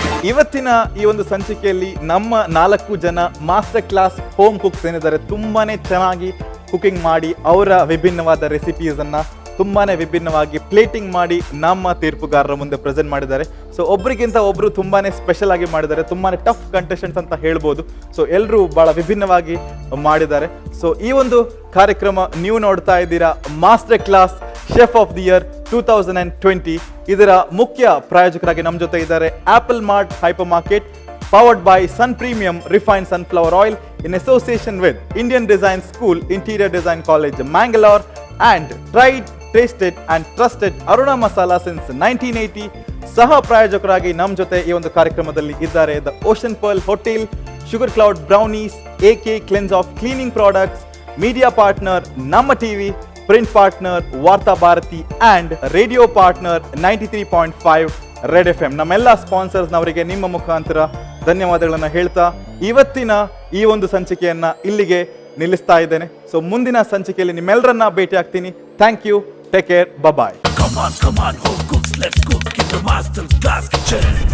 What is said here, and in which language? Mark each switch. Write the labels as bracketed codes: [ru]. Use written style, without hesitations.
[kn] ಇವತ್ತಿನ ಈ ಒಂದು ಸಂಚಿಕೆಯಲ್ಲಿ ನಮ್ಮ 4 ಜನ ಮಾಸ್ಟರ್ ಕ್ಲಾಸ್ ಹೋಮ್ ಕುಕ್ಸ್ ಏನಿದ್ದಾರೆ ತುಂಬಾನೇ ಚೆನ್ನಾಗಿ ಕುಕಿಂಗ್ ಮಾಡಿ ಅವರ ವಿಭಿನ್ನವಾದ ರೆಸಿಪೀಸನ್ನು ತುಂಬಾನೇ ವಿಭಿನ್ನವಾಗಿ ಪ್ಲೇಟಿಂಗ್ ಮಾಡಿ ನಮ್ಮ ತೀರ್ಪುಗಾರರ ಮುಂದೆ ಪ್ರೆಸೆಂಟ್ ಮಾಡಿದ್ದಾರೆ. ಸೊ ಒಬ್ರಿಗಿಂತ ಒಬ್ರು ತುಂಬಾನೇ ಸ್ಪೆಷಲ್ ಆಗಿ ಮಾಡಿದ್ದಾರೆ, ತುಂಬಾನೇ ಟಫ್ ಕಂಟೆಸ್ಟೆಂಟ್ಸ್ ಅಂತ ಹೇಳ್ಬೋದು. ಸೊ ಎಲ್ಲರೂ ಬಹಳ ವಿಭಿನ್ನವಾಗಿ ಮಾಡಿದ್ದಾರೆ. ಸೊ ಈ ಒಂದು ಕಾರ್ಯಕ್ರಮ ನೀವು ನೋಡ್ತಾ ಇದ್ದೀರಾ master class chef of the year 2020. ಇದರ ಮುಖ್ಯ ಪ್ರಾಯೋಜಕರಾಗಿ ನಮ್ಮ ಜೊತೆ ಇದ್ದಾರೆ apple mart hyper market, powered by sun premium refined sunflower oil [en] in association with Indian Design School, Interior Design College, Mangalore, and tried, tasted and trusted Aruna Masala since 1980. [kn] ಸಹ ಪ್ರಾಯೋಜಕರಾಗಿ ನಮ್ಮ ಜೊತೆ ಈ ಒಂದು ಕಾರ್ಯಕ್ರಮದಲ್ಲಿ ಇದ್ದಾರೆ the ocean pearl hotel, sugar cloud brownies, AK cleanse of cleaning products, media partner ನಮ್ಮ TV, print partner ವಾರ್ತಾ Bharati and radio partner 93.5 red FM. ನಮ್ಮೆಲ್ಲ ಸ್ಪಾನ್ಸರ್ಸ್ನವರಿಗೆ ನಿಮ್ಮ ಮುಖಾಂತರ ಧನ್ಯವಾದಗಳನ್ನು ಹೇಳ್ತಾ ಇವತ್ತಿನ ಈ ಒಂದು ಸಂಚಿಕೆಯನ್ನ ಇಲ್ಲಿಗೆ ನಿಲ್ಲಿಸ್ತಾ ಇದ್ದೇನೆ. ಸೊ ಮುಂದಿನ ಸಂಚಿಕೆಯಲ್ಲಿ ನಿಮ್ಮೆಲ್ಲರನ್ನ ಭೇಟಿ ಆಗ್ತೀನಿ. Thank you, take care, bye. [en] Come on, home cooks, let's cook in the Master Class Kitchen.